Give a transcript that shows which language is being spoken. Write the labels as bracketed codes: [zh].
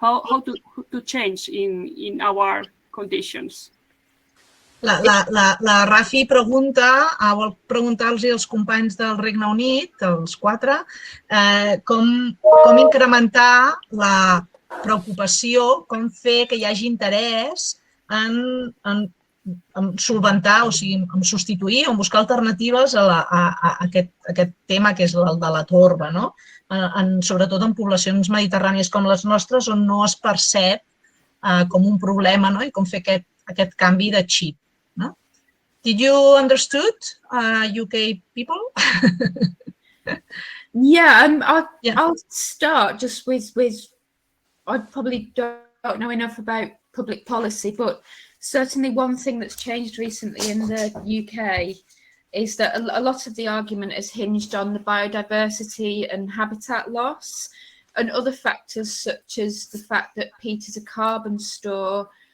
[en] How to change in our conditions? [ca] La Rafi pregunta, vol preguntar-los als companys del Regne Unit, els 4, com incrementar la preocupació, com fer que hi hagi interès en solventar, o sigui, en substituir o en buscar alternatives a aquest tema que és el de la torba, sobretot en poblacions mediterrànies com les nostres, on no es percep com un problema i com fer aquest canvi de xip. [en] Did you understood, UK people? Yeah, I'll start just with I probably don't know enough about public policy, but certainly one thing that's changed recently in the UK is that a lot of the argument is hinged on the biodiversity and habitat loss and other factors, such as the fact that peat is a carbon store